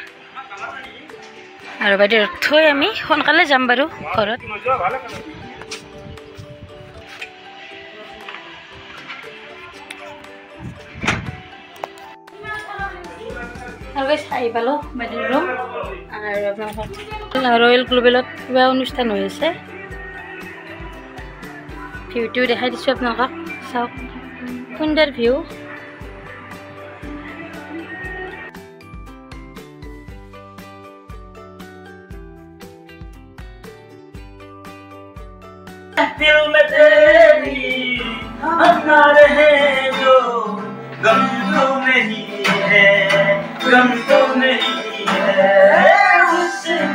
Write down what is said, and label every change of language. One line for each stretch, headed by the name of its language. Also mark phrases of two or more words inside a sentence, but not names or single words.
Assamese: আৰু বাইদেউ থৈ আমি সোনকালে যাম বাৰু ঘৰত আহি পালো বাইদেউৰ ৰুম আৰু আপোনাৰ ৰয়েল গ্লোবেলত কিবা অনুষ্ঠান হৈ আছে ভিউটো দেখাই দিছোঁ আপোনালোকক চাওক সুন্দৰ ভিউ
Hindi: दिल में तेरी अपना रहे जो गम तो नहीं है गम तो नहीं है उससे